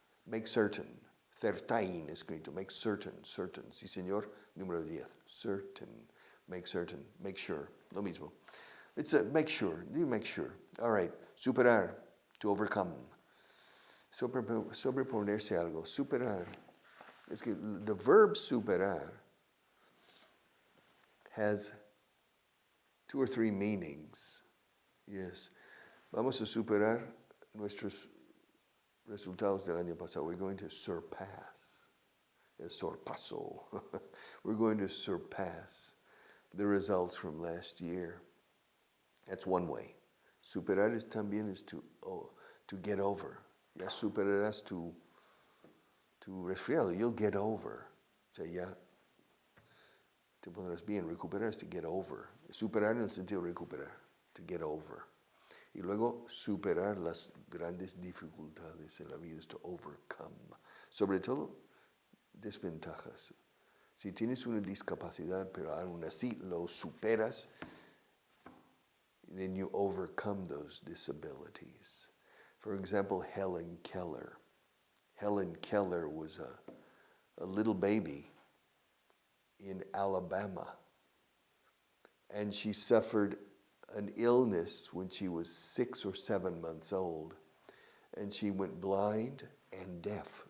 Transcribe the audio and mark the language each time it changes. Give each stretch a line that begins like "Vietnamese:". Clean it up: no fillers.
English: Make certain. Certain escrito. Make certain.
Spanish: Sí, señor. Número 10.
English: Certain. Make certain. Make sure.
Spanish: Lo mismo.
English: It's a make sure. You make sure. All right. Superar. To overcome.
Spanish: Sobreponerse algo. Superar. Es que
English: the verb superar has 2 or 3 meanings. Yes.
Spanish: Vamos a superar nuestros resultados del año pasado.
English: We're going to surpass. Sorpaso. We're going to surpass the results from last year. That's one way. Superar is también is to get over.
Spanish: Ya superarás tu resfriado.
English: You'll get over.
Spanish: O sea, ya te pondrás bien. Recuperar es to get over. Superar en el sentido de recuperar. To get over. Y luego superar las grandes dificultades en la vida es to overcome. Sobre todo, desventajas. Si tienes una discapacidad, pero aún así lo superas,
English: then you overcome those disabilities. For example, Helen Keller. Helen Keller was a little baby in Alabama, and she suffered an illness when she was 6 or 7 months old, and she went blind and deaf.